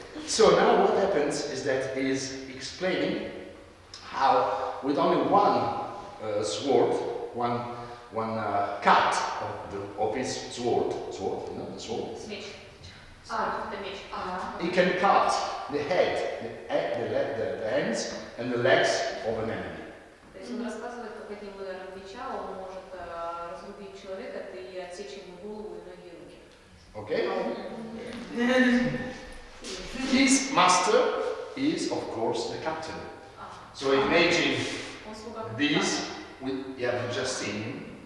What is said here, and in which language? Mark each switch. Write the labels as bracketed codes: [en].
[en] So now what happens is that he is explaining how with only one sword, one cut of his sword, you know the sword? [ru] Меч. Это меч. [en] He can cut the head, the hands and the legs of an enemy. [ru] То есть он рассказывает, как одним ударом меча он может разрубить человека и отсечь ему голову и ноги и руки. [en] Okay? His master is, of course, the captain. So imagine this, you have just seen him.